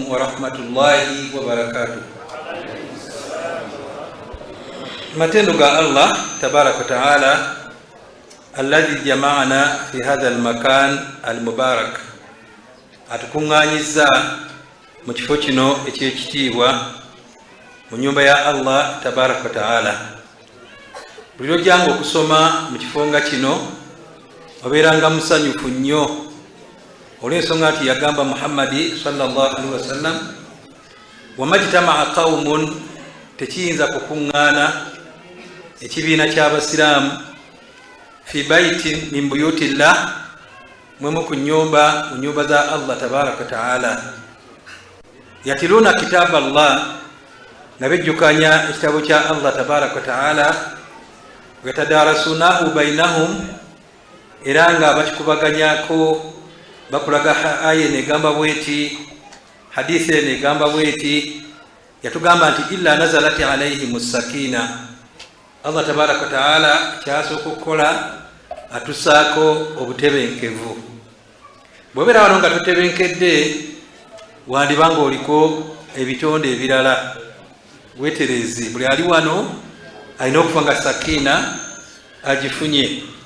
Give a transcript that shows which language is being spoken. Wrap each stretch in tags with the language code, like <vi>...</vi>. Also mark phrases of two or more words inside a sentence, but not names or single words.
<ar>ورحمة الله وبركاته.</ar> <lg>matendo ga</lg> <ar>الله تبارك وتعالى الذي جمعنا في هذا المكان المبارك,</ar> <lg>atukunganyiza mu kifo kino ekyekitiibwa mu nyumba ya</lg> <ar>الله تبارك وتعالى.</ar> <lg>Buli lwojjanga okusoma mu kifo nga kino obeeranga musanyufu nnyo olw'ensonga nti yagamba Muhammadi sallallahu</lg> <ar>عليه وسلم، وما اجتمع قوم,</ar> <lg>tekiyinza kukuŋŋaana ekibiina ky'abasiraamu</lg> <ar>في بيت من</ar> <lg>buyutillah, mwemu ku nyumba mu nyumba za</lg> <ar>الله تبارك وتعالى, يتلون كتاب الله,</ar> <lg>nga bejjukanya ekitabo kya</lg> <ar>الله تبارك وتعالى, ويتدارسونه بينهم,</ar> <lg>era nga bakikubaganyako bakulaga aya negamba bweti, hadisi negamba bweti. Yatugamba nti</lg> <ar>إلا نزلت عليهم سكينة, الله تبارك وتعالى</ar> <lg>kyasooka okukola atusaako obutebenkevu. Bw'obeera wano nga totebenkedde, wandibanga oliko ebitonde ebirala. Weterezi, buli ali wano alina okufa nga sakina agifunye.</lg>